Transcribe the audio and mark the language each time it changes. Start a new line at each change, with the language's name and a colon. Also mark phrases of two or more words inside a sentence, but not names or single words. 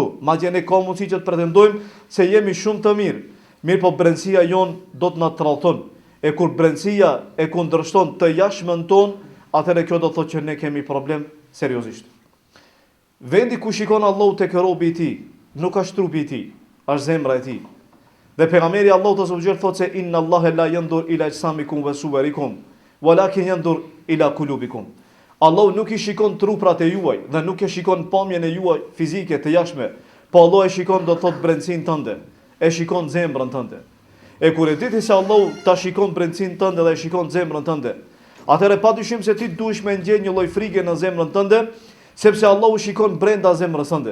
Albanian: Madje ne ka mundësi që të pretendojmë se jemi shumë të mirë, mirë po brendësia jon do të na tradhton. E kur brendësia e kundërshton të jashtëmën ton, atëherë kjo do thotë që ne kemi problem seriozisht. Vendi ku shikon Allahu tek robi I tij, nuk është trupi I tij, është zemra e tij. Dhe pejgamberi Allahu
Arabic: عز وجل
Albanian: thotë se
Arabic: إن الله لا ينظر إلى أجسامكم وصوركم ولكن ينظر إلى قلوبكم.
Albanian: Allahu nuk I shikon truprat e juaj dhe nuk e shikon pamjen e juaj fizike të jashtme, po Allahu e shikon do thot brendsinë tënde, e shikon zemrën tënde. E kur e diti se Allahu ta shikon brendsinë tënde dhe e shikon zemrën tënde, atëherë padyshim se ti duhesh me ndjenjë një lloj frike në zemrën tënde, sepse Allahu shikon brenda zemrës tënde.